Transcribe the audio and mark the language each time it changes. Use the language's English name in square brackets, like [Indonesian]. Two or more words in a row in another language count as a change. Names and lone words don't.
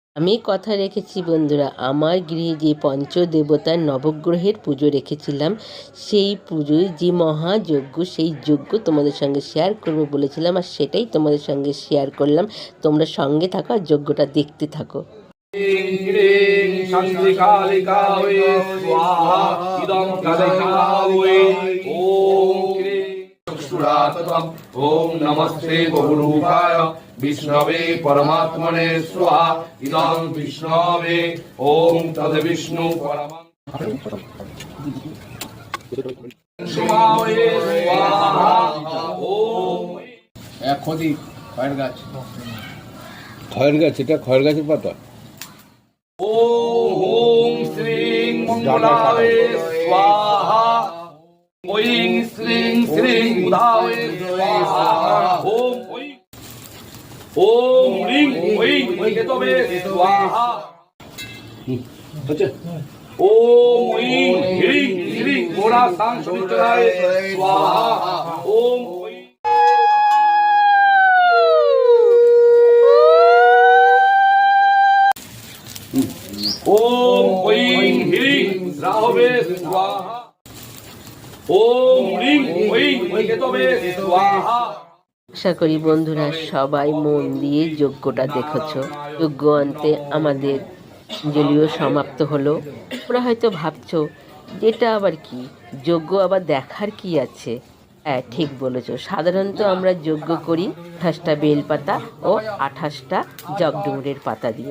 [Bangla] আমি কথা রেখেছি বন্ধুরা, আমার গৃহে যে পঞ্চদেবতার নবগ্রহের পুজো রেখেছিলাম, সেই পুজোয় যে মহাযজ্ঞ, সেই যজ্ঞ তোমাদের সঙ্গে শেয়ার করবো বলেছিলাম, আর সেটাই তোমাদের সঙ্গে শেয়ার করলাম। তোমরা সঙ্গে থাকো আর যজ্ঞটা দেখতে থাকো। [Sanskrit] ओम नमस्ते बहुरूपाय विष्णवे परमात्मने स्वाहा इदं विष्णवे ओम तद विष्णु परमं स्वाहा ओम [Bangla] খদি খয়ের গাছ এটা খয়ের গাছের পাতা। [Sanskrit] ओम श्रीं मंगलावे स्वाहा ओम श्रीं श्रीं बुधावे स्वाहा ओम ओम ह्रीं ओम केतवे स्वाहा ओम ह्रीं श्रीं घोड़ा सांस्कृताय स्वाहा ओम ओम ह्रीं ह्रीं राहवे स्वाहा ओम ह्रीं ओम केतवे स्वाहा। [Bangla] আশা করি বন্ধুরা সবাই মন দিয়ে যজ্ঞটা দেখেছো। যজ্ঞ অন্তে আমাদের জলীয় সমাপ্ত হলো। তোমরা হয়তো ভাবছো যেটা আবার কি, যজ্ঞ আবার দেখার কি আছে? হ্যাঁ, ঠিক বলেছো। সাধারণত আমরা যজ্ঞ করি 28টা বেলপাতা ও 28টা জগডুমুরের পাতা দিয়ে।